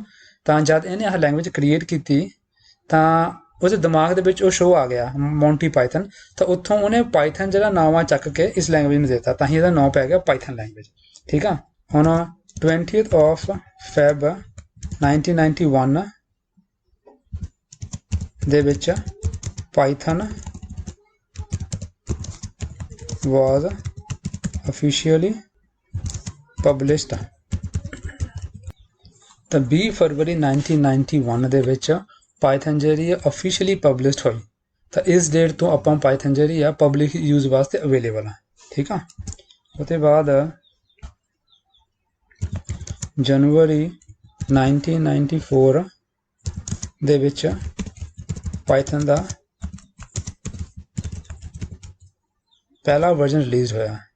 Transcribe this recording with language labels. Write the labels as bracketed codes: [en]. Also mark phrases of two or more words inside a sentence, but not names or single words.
[pa] ਤਾਂ ਜਦ ਇਹਨੇ ਆਹ [en] language create [pa] ਕੀਤੀ ਤਾਂ ਉਹਦੇ ਦਿਮਾਗ ਦੇ ਵਿੱਚ ਉਹ ਸ਼ੋਅ ਆ ਗਿਆ ਮੋਂਟੀ ਪਾਈਥਨ, ਤਾਂ ਉੱਥੋਂ ਉਹਨੇ ਪਾਈਥਨ ਜਿਹੜਾ ਨਾਮ ਆ ਚੱਕ ਕੇ ਇਸ ਲੈਂਗੁਏਜ ਨੂੰ ਦਿੱਤਾ, ਤਾਂ ਹੀ ਇਹਦਾ ਨਾਂ ਪੈ ਗਿਆ ਪਾਈਥਨ ਲੈਂਗੁਏਜ। ਠੀਕ ਆ। ਹੁਣ [en] 20th of Feb 1991 [pa] ਦੇ ਵਿੱਚ [en] ਪਾਈਥਨ was officially published। [pa] ਤਾਂ 20 ਫਰਵਰੀ 1991 ਦੇ ਵਿੱਚ ਪਾਈਥਨ ਜਿਹੜੀ ਹੈ [en] officially published [pa] ਹੋਈ। ਤਾਂ ਇਸ ਡੇਟ ਤੋਂ ਆਪਾਂ ਪਾਈਥਨ ਜਿਹੜੀ ਆ [en] public use [pa] ਵਾਸਤੇ ਅਵੇਲੇਬਲ ਆ। ਠੀਕ ਆ। ਉਹਦੇ ਬਾਅਦ ਜਨਵਰੀ 1994 ਦੇ ਵਿੱਚ ਪਾਈਥਨ ਦਾ ਪਹਿਲਾ [en] version release [pa] ਹੋਇਆ।